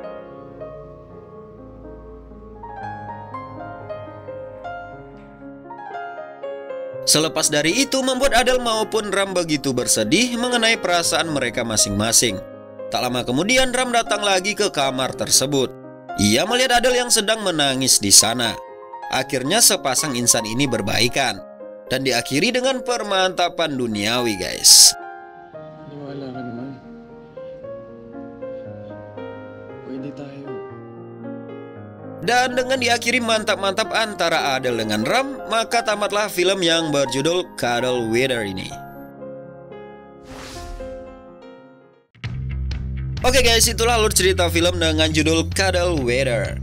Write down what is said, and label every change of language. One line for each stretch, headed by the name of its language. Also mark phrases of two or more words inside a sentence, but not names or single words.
Indonesian: Selepas dari itu membuat Adele maupun Ram begitu bersedih mengenai perasaan mereka masing-masing. Tak lama kemudian Ram datang lagi ke kamar tersebut. Ia melihat Adele yang sedang menangis di sana. Akhirnya sepasang insan ini berbaikan dan diakhiri dengan permantapan duniawi, guys.
Filipino: Wala ka naman. Pwede tayo.
Indonesian: Dan dengan diakhiri mantap-mantap antara Adele dengan Ram, maka tamatlah film yang berjudul Cuddle With Her ini. Oke guys, itulah alur cerita film dengan judul Cuddle With Her.